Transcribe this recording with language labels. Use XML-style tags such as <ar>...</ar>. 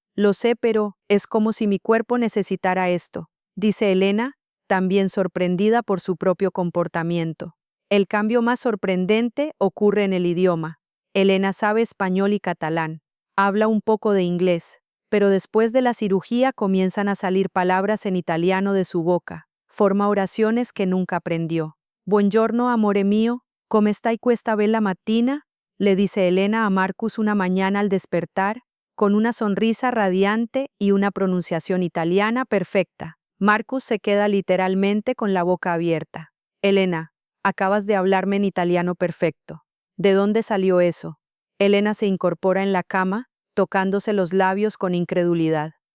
<es>Lo sé, pero es como si mi cuerpo necesitara esto, dice Elena, también sorprendida por su propio comportamiento. El cambio más sorprendente ocurre en el idioma. Elena sabe español y catalán. Habla un poco de inglés, pero después de la cirugía comienzan a salir palabras en italiano de su boca. Forma oraciones que nunca aprendió.</es> <it>Buongiorno, amore mio, come stai questa bella mattina?</it> <es>Le dice Elena a Marcus una mañana al despertar, con una sonrisa radiante y una pronunciación italiana perfecta. Marcus se queda literalmente con la boca abierta. Elena, acabas de hablarme en italiano perfecto. ¿De dónde salió eso? Elena se incorpora en la cama, tocándose los labios con incredulidad.</es>